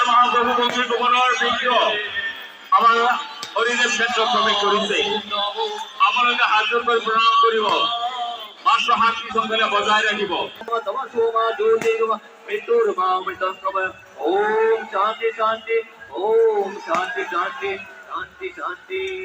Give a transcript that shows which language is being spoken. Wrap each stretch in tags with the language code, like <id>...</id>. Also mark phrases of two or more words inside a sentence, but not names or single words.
<as>মহাপ্রভু বংশী ভুৱনৰ বিগ্ৰহ আমাৰ হৰিদেৱ ক্ষেত্ৰ প্ৰৱেশ কৰিছে। আপোনালোকে হাতযোৰ কৰি প্ৰণাম কৰিব, মাত্ৰ শান্তি শৃংখলা বজাই ৰাখিব।</as> <sa>ओम शांति शांति, ओम शांति शांति, शांति शांति।</sa>